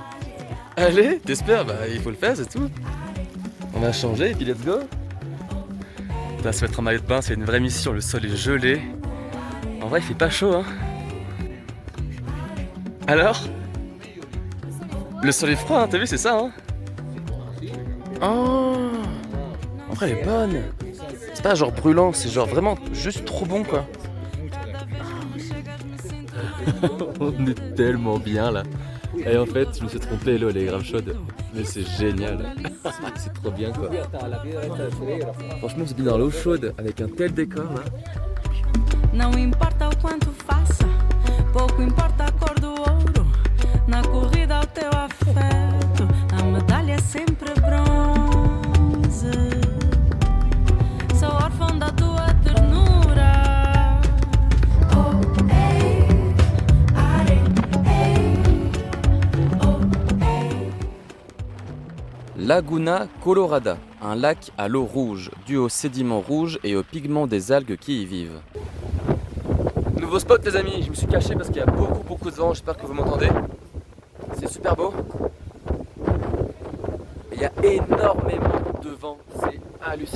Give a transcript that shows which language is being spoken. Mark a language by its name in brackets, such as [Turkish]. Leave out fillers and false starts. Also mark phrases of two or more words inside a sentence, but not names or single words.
[French] Allez, t'espères? Bah il faut le faire, c'est tout. On va changer et puis [English] let's go. [French] Putain, se mettre en maillot de bain, c'est une vraie mission, le sol est gelé. En vrai il fait pas chaud hein. Alors? Le sol est froid hein, t'as vu, c'est ça hein? Oh! En vrai elle est bonne. C'est pas genre brûlant, c'est genre vraiment juste trop bon quoi. On est tellement bien là. Et en fait, je me suis trompé, l'eau elle est grave chaude. Mais c'est génial. C'est trop bien quoi. Franchement, c'est bien dans l'eau chaude avec un tel décor là. [Portuguese] Não importa o quanto faça, pouco importa a cor do ouro. Na corrida ao teu afeto, a medalha é sempre bronze. Sou órfão da tua ternura. [French] Laguna Colorada, un lac à l'eau rouge, dû aux sédiments rouges et aux pigments des algues qui y vivent. Nouveau spot les amis, je me suis caché parce qu'il y a beaucoup de vent, j'espère que vous m'entendez. C'est super beau. Il y a énormément de vent, c'est hallucinant.